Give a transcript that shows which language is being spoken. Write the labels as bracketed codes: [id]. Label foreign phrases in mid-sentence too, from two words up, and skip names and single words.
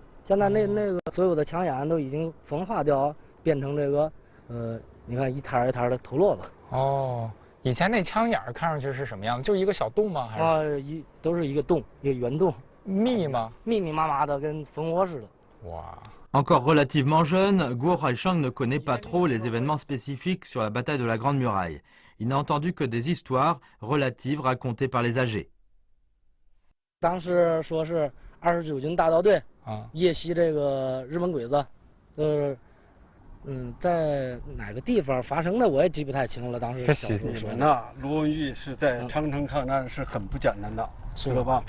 [zh] 现在那个所有的墙眼都已经风化掉，变成这个你看一摊一摊的脱落了。哦，以前那枪眼看上去是什么样的？就一个小洞吗？还是都是一个洞，一个圆洞。密吗？密密麻麻的，跟蜂窝似的。哇！ [fr] Encore relativement jeune, Guo Haishang ne connaît pas trop les événements spécifiques sur la bataille de la Grande Muraille. Il n'a entendu que des histoires relatives racontées par les âgés. [zh] 当时说是29军大刀队夜袭这个日本鬼子，在哪个地方发生的我也记不太清了。当时你们呐，罗文玉是在长城抗战是很不简单的，知道吧？